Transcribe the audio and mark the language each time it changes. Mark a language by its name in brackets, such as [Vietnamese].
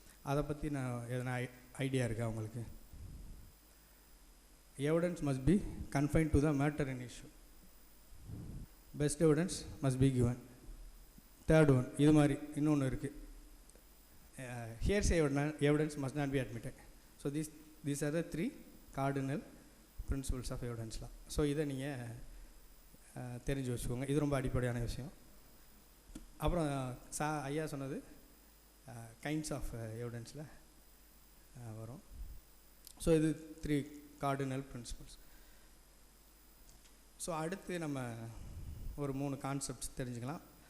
[Tamil] அதை பற்றி நான் எதனா ஐடியா இருக்கா உங்களுக்கு? [English] Evidence must be confined to the matter in issue. Best evidence must be given. Third one [Tamil] இது மாதிரி இன்னொன்று இருக்குது, [English] hearsay evidence must not be admitted. So these are the 3 cardinal principles of evidence law. [Tamil] So இதை நீங்கள் தெரிஞ்சு வச்சுக்கோங்க. இது ரொம்ப அடிப்படையான விஷயம். அப்புறம் ஐயா சொன்னது கைண்ட்ஸ் ஆஃப் எவிடன்ஸில் வரும். [English] So இது 3 cardinal principles. [Tamil] ஸோ அடுத்து நம்ம ஒரு 3 கான்செப்ட்ஸ் தெரிஞ்சுக்கலாம்.